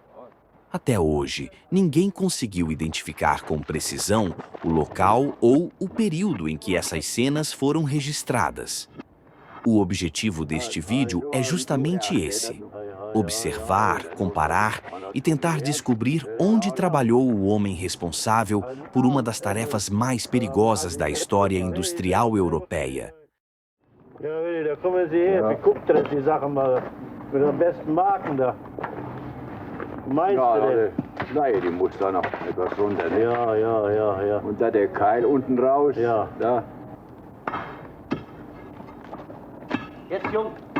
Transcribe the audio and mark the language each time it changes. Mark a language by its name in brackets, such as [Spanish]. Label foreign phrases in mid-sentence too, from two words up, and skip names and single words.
[Portuguese] Até hoje, ninguém conseguiu identificar com precisão o local ou o período em que essas cenas foram registradas. O objetivo deste vídeo é justamente esse: observar, comparar e tentar descobrir onde trabalhou o homem responsável por uma das tarefas mais perigosas da história industrial europeia. [German] Ja, da kommen Sie her, beguckt euch die Sachen mal mit den besten Marken da. Meister. Nein, die muss da noch etwas runter. Ne? Ja. Und da der Keil unten raus. Ja. Da. Jetzt, Jung.